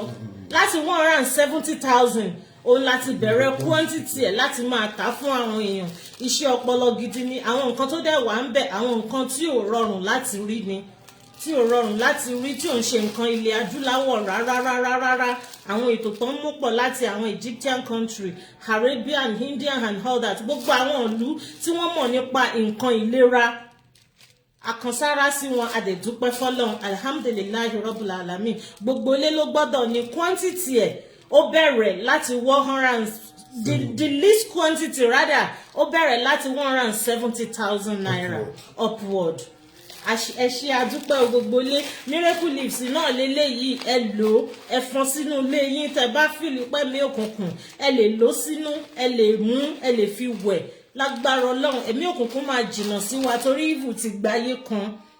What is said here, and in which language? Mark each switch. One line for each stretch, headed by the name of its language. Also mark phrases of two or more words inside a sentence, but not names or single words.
Yoruba: Láti 170,000 òun láti bẹ̀rẹ̀ quantity ẹ̀ láti máa tà fún àwọn èèyàn. Iṣẹ́ ọpọlọ gidi ni. Àwọn nǹkan tó dẹ̀ wà ń bẹ̀, àwọn nǹkan tí ò rọrùn láti rí ni, tí ò rọrùn láti rí, tí ò ń ṣe nǹkan ilẹ̀ adúláwọ̀ rárá. Àwọn ètò tó ń mú pọ̀ láti àwọn
English: Egyptian country, Arabian, Indian and all that.
Yoruba: Gbogbo àwọn ìlú tí wọ́n mọ̀ nípa nǹkan ìlera àkànsára sí wọn àdẹ̀dúpẹ́ fọ́lọ́run
Arabic: الحمد لله رب العالمين
Yoruba: gbogbo ilé ló gbọ́dọ̀ ní quantity ẹ̀ ó bẹ̀rẹ̀ láti 100
English: the least quantity rather
Yoruba: ó bẹ̀rẹ̀ láti 170,000 naira upward. Ẹ ṣé àdúpẹ́ gbogbo ilé
English: miracle leaves
Yoruba: náà lélẹ́yìí ẹ lò ẹ fọ́n sínú ilé yín tẹ́ bá fìlú pẹ́ mi òkùnkùn ẹ lè lò sínú ẹ lè mú ẹ lè fi wẹ̀ lágbára Ọlọ́run ẹ̀mí òkùnkùn máa jìnnà sí wa torí evil ti gbáyé kan